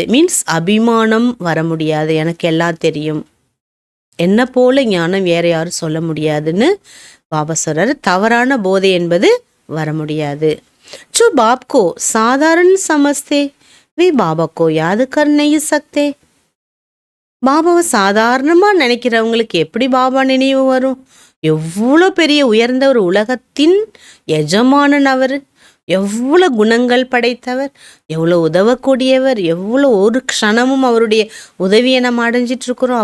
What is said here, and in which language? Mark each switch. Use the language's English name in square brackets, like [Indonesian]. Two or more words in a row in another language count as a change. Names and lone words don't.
[Tamil] மீன்ஸ் அபிமானம் வர முடியாது. எனக்கு எல்லாம் தெரியும், என்ன போல ஞானம் வேற யாரும் சொல்ல முடியாதுன்னு பாபா சொல்றாரு. தவறான போதை என்பது வர முடியாது. [Hindi] जो बाप को साधारण समझते वे बाबा को याद कर नहीं सकते. [Tamil] பாபாவை சாதாரணமா நினைக்கிறவங்களுக்கு எப்படி பாபா நினைவு வரும்? எவ்வளோ பெரிய உயர்ந்த ஒரு உலகத்தின் எஜமானன் அவர், எவ்வளோ குணங்கள் படைத்தவர், எவ்வளோ உதவக்கூடியவர், எவ்வளோ ஒரு க்ஷணமும் அவருடைய உதவியை நம்ம அடைஞ்சிட்டு இருக்கிறோம்.